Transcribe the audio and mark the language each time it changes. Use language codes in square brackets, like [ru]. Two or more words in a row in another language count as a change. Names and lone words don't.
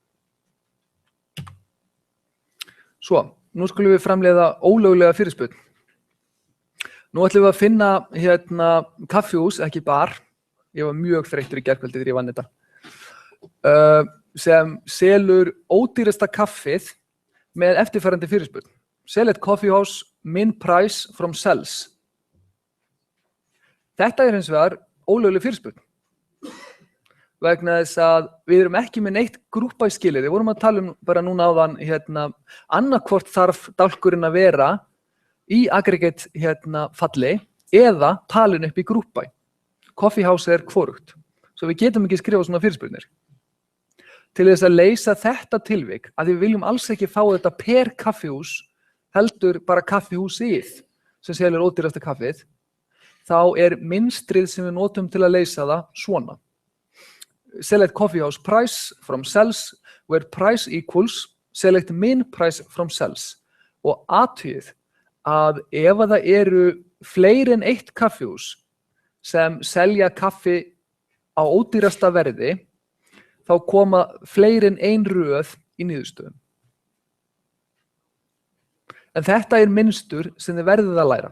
[is] Svo, nú skulum við framleiða ólöglega fyrirspurn. Nú ætlum við að finna kaffihús, ekki bar, ég var mjög þreyttur í gærkvöldi þegar ég vann þetta, sem selur ódýrasta kaffið með eftirfarandi fyrirspurn. [en] Select coffee house, min price from cells. [is] Þetta hins vegar ólögleg fyrirspurn. Vegna þess að við erum ekki með neitt grúpa í skilyrði. Við vorum að tala bara núna áðan, annarkvort þarf dálkurinn að vera í aggregate falli eða talin upp í grúpa. Coffee house hvorugt. Svo við getum ekki skrifa svona fyrirspurnir. Til þess að leysa þetta tilvik, að við viljum alls ekki fá þetta per kaffihús, heldur bara kaffihúsið sem selur ódýrasta kaffið, þá mynstrið sem við notum til að leysa það svona. [en] Select coffee house price from cells, where price equals, select min price from cells. [is] Og athugið að ef það eru fleiri en eitt kaffihús sem selja kaffi á ódýrasta verði, þá koma fleiri en ein röð í niðurstöðum. En þetta mynstur sem þið verðið að læra.